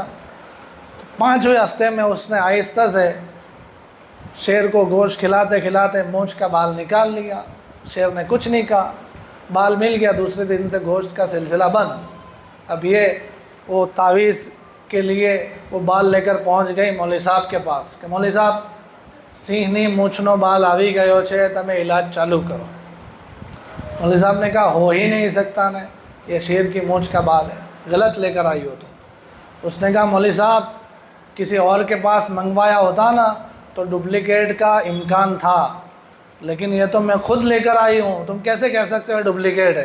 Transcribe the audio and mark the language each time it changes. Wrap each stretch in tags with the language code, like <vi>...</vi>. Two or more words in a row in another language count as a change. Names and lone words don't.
<ur>پانچویں ہفتے میں اس نے آہستہ سے شیر کو گوشت کھلاتے کھلاتے مونچھ کا بال نکال لیا. شیر نے کچھ نہیں کہا، بال مل گیا. دوسرے دن سے گوشت کا سلسلہ بند. اب یہ وہ تعویذ کے لیے وہ بال لے کر پہنچ گئی مولوی صاحب کے پاس کہ مولوی صاحب</ur> <gu>સિંહની મૂછનો બાલ આવી ગયો છે, તમે ઇલાજ ચાલુ કરો.</gu> <ur>مولوی صاحب نے کہا ہو ہی نہیں سکتا نا، یہ شیر کی مونچھ کا بال ہے، غلط لے کر آئی ہو تم. اس نے کہا مولوی صاحب کسی اور کے پاس منگوایا ہوتا نا تو ڈپلیکیٹ کا امکان تھا، لیکن یہ تو میں خود لے کر آئی ہوں، تم کیسے کہہ سکتے ہو ڈپلیکیٹ ہے؟</ur>